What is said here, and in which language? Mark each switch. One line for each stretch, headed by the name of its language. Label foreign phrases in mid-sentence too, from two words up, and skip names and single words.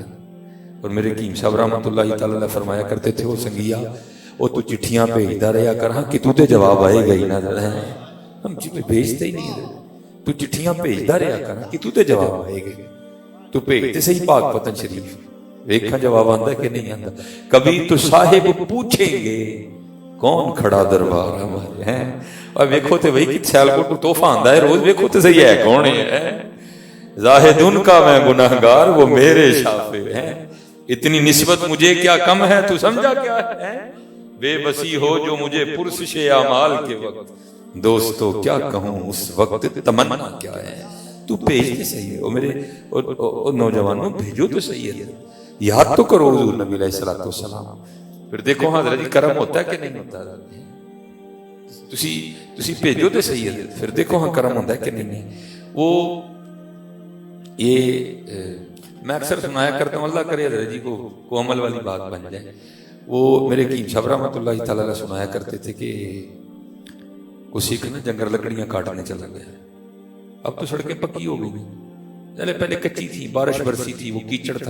Urdu: اور میرے حکیم صاحب
Arabic: رحمۃ اللہ تعالیٰ
Urdu: فرمایا کرتے تھے، وہ سنگیا وہ تو چٹھیاں بھیجتا رہا کر، ہاں کہ تو تے جواب آئے گا ہی نہ. ہم بھیجتے ہی نہیں، تو چٹھیاں بھیجتا رہا کر کہ تو تے جواب آئے گا. تو بھیجتے صحیح پاک پتن شریف، دیکھا جواب آندا کہ نہیں آندا. کبھی تو صاحب پوچھیں گے کون کھڑا دربار ہمارے ہیں، اور ویکھو تے وہی کہ سیالکوٹ کو تحفہ آندا ہے روز،
Punjabi: ویکھو تے صحیح ہے کون ہے.
Urdu: زاہد ان کا میں گناہگار، وہ میرے شافع ہیں. اتنی نسبت مجھے کیا کم ہے، تو سمجھا کیا ہے. بے بسی ہو جو مجھے پرسش اعمال کے وقت، دوستو کیا کہوں اس وقت تمنا کیا ہے. تو بھیجتے صحیح ہے، میرے نوجوانوں بھیجو تو صحیح ہے، یاد تو کرو حضور نبی
Arabic: علیہ السلام.
Urdu: پھر دیکھو حضرت جی کرم ہوتا ہے کہ نہیں ہوتا.
Punjabi: ਤੁਸੀਂ ਭੇਜੋ ਤੇ ਸਹੀ ਹੈ, ਫਿਰ ਦੇਖੋ ਹਾਂ ਕਰਮ ਹੁੰਦਾ ਕਿ नहीं।
Urdu: وہ یہ میں اکثر سنایا کرتا ہوں، اللہ کرے حضرت جی کو عمل والی بات بن جائے. وہ میرے حکیم صاحب
Arabic: رحمۃ اللہ تعالیٰ
Urdu: سنایا کرتے تھے کہ کوئی سکھ نا جنگل لکڑیاں کاٹنے چلا گیا. اب تو سڑکیں پکی ہو گئی، پہلے پہلے کچی تھی، بارش برسی تھی، وہ کیچڑ تھا.